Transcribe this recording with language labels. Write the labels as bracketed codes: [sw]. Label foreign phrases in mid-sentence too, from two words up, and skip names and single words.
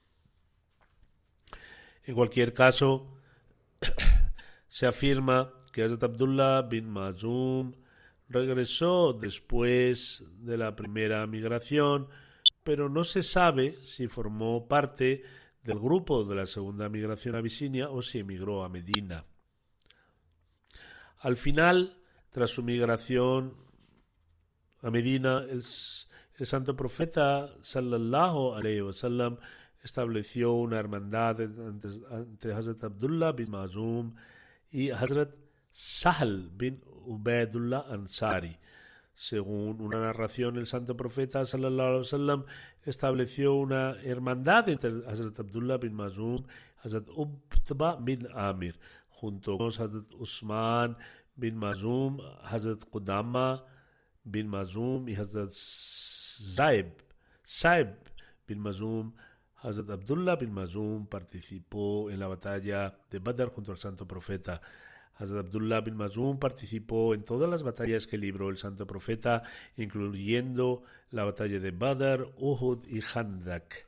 [es] En cualquier caso, se afirma que Hazrat Abdullah bin Mazum regresó después de la primera migración, pero no se sabe si formó parte del grupo de la segunda migración a Abisinia o si emigró a Medina. Al final, tras su migración a Medina, el santo profeta [ar] صلى الله عليه وسلم [es] estableció una hermandad entre Hazrat Abdullah bin Mazum y Hazrat Sahl bin Ubaidullah Ansari. Según una narración, el santo profeta [ar] صلى الله عليه وسلم [es] estableció una hermandad entre Hazrat Abdullah bin Mazum y Hazrat Utba bin Amir, junto con Hazrat Usman bin Mazum, Hazrat Qudama bin Mazum y Hazrat Saib bin Mazum. Hazrat Abdullah bin Mazum participó en la batalla de Badr junto al Santo Profeta. Hazrat Abdullah bin Mazum participó en todas las batallas que libró el Santo Profeta, incluyendo la batalla de Badr, Uhud y Khandak.